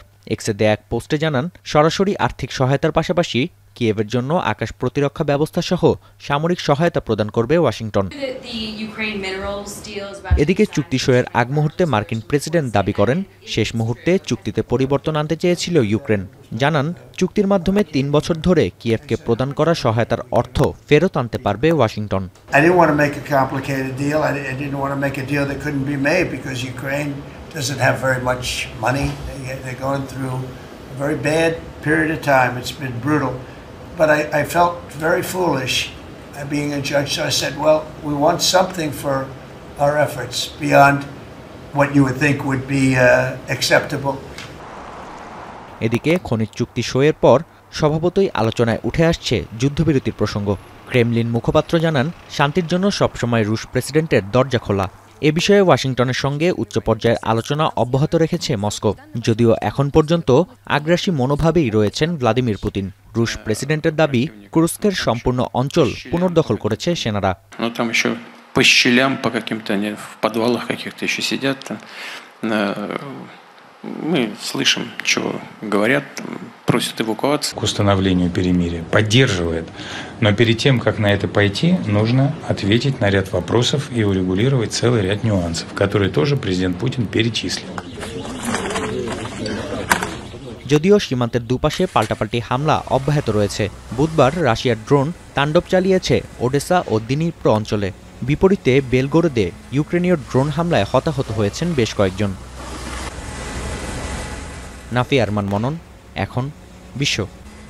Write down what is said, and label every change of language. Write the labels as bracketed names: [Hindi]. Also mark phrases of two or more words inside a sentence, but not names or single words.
[Bangla] এক্সে দেয়া এক পোস্টে জানান, সরাসরি আর্থিক সহায়তার পাশাপাশি কিয়েভের জন্য আকাশ প্রতিরক্ষা ব্যবস্থা সহ সামরিক সহায়তা প্রদান করবে ওয়াশিংটন। এদিকে চুক্তি সইয়ের আগ মুহূর্তে মার্কিন প্রেসিডেন্ট দাবি করেন, শেষ মুহূর্তে চুক্তিতে পরিবর্তন আনতে চেয়েছিল ইউক্রেন। জানান, চুক্তির মাধ্যমে ৩ বছর ধরে কিয়েভকে প্রদান করা সহায়তার অর্থ ফেরত আনতে পারবে ওয়াশিংটন। [English] But I felt very foolish being a judge, so I said, well, we want something for our efforts beyond what you would think would be acceptable. [Bangla] এদিকে খনিজ চুক্তি সইয়ের পর স্বভাবতই আলোচনায় উঠে আসছে যুদ্ধবিরতির প্রসঙ্গ। ক্রেমলিন মুখপাত্র জানান, শান্তির জন্য সবসময় রুশ প্রেসিডেন্টের দরজা খোলা। এ বিষয়ে ওয়াশিংটনের সঙ্গে উচ্চ পর্যায়ের আলোচনা অব্যাহত রেখেছে মস্কো, যদিও এখন পর্যন্ত আগ্রাসী মনোভাবেই রয়েছেন ভ্লাদিমির পুতিন। রুশ প্রেসিডেন্টের দাবি, কুরস্কের সম্পূর্ণ অঞ্চল পুনর্দখল করেছে সেনারা। [Russian] Мы слышим, что говорят, просят эвакуации. К установлению перемирия поддерживает. Но перед тем, как на это пойти, нужно ответить на ряд вопросов и урегулировать целый ряд нюансов, которые тоже президент Путин перечислил. [Bangla] যদিও সীমান্তের দুপাশে পাল্টাপাল্টি হামলা অব্যাহত রয়েছে। বুধবার রাশিয়ার ড্রোন তাণ্ডব চালিয়েছে ওডেসা ও দিনিপ্র অঞ্চলে। বিপরীতে বেলগোরোদে ইউক্রেনীয় ড্রোন হামলায় হতাহত হয়েছেন বেশ কয়েকজন। নাফি আরমান মনন, এখন বিশ্ব।